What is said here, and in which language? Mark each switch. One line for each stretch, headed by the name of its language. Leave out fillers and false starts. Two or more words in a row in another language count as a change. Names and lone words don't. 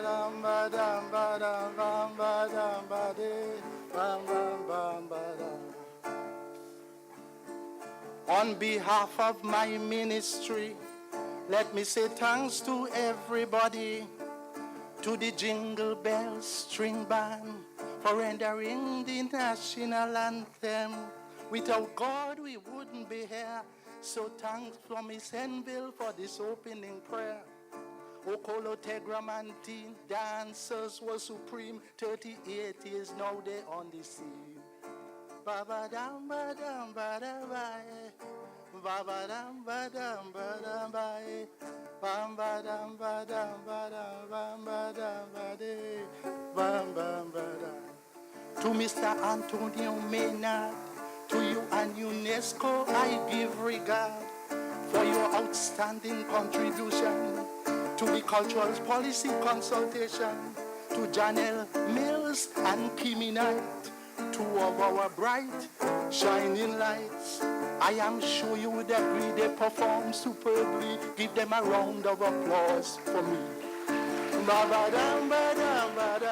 English: bam ba dam ba dam bam ba dam ba de bam bam bam ba dam. On behalf of my ministry, let me say thanks to everybody, to the Jingle Bell String Band for rendering the national anthem. Without God, we wouldn't be here. So thanks from Miss Enville for this opening prayer. Okolo Tegram and teen dancers were supreme. 38 years now they on the scene. Ba dam ba dam ba da ba ba dam ba dam ba dam ba bam ba dam ba dam ba dam bam ba dam ba de bam bam ba dam. To Mr. Antonio Maynard, to you and UNESCO, I give regard for your outstanding contribution to the cultural policy consultation, to Janelle Mills and Kimi Knight, two of our bright, shining lights. I am sure you would agree they perform superbly. Give them a round of applause for me. Ba ba dam ba dam ba